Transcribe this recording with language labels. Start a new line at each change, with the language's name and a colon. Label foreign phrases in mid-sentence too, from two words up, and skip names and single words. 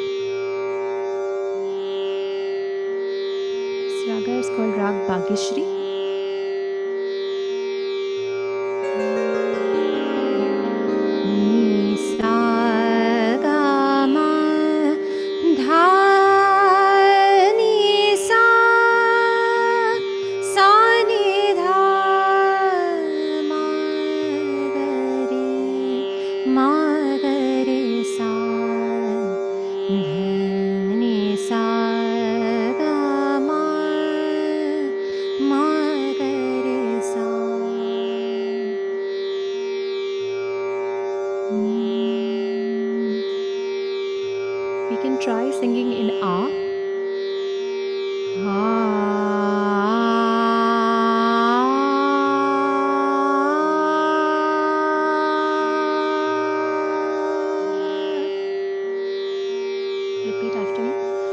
English: This raga is called Rag Bhagyashree. Ni sa ga ma dha ni sa sa ni dha ma ga re ma ga re sa dha ni sa ga ma ga re sa. We can try singing in A. Repeat after me.